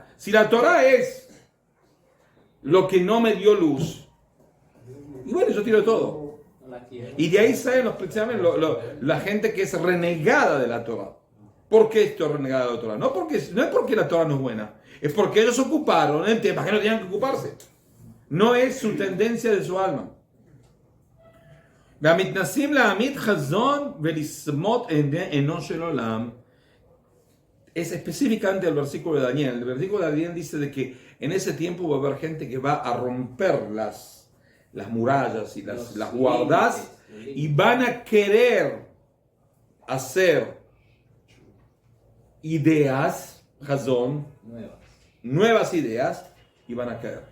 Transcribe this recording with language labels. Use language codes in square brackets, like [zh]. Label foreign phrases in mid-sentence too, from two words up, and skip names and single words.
[es] Si la Torah es lo que no me dio luz, y bueno, yo tiro todo. No la quiero. Y de ahí salen precisamente la gente que es renegada de la Torah. ¿Por qué estoy renegada de la Torah? No es porque la Torah no es buena, es porque ellos ocuparon el tema que no tenían que ocuparse. No es su tendencia de su alma. [he] והמתנסים להעמיד חזון ולסמות עינו של עולם. [es] Es específicamente el versículo de Daniel. El versículo de Daniel dice de que en ese tiempo va a haber gente que va a romper las murallas y las guardas y van a querer hacer ideas, Hazón, nuevas ideas, y van a caer.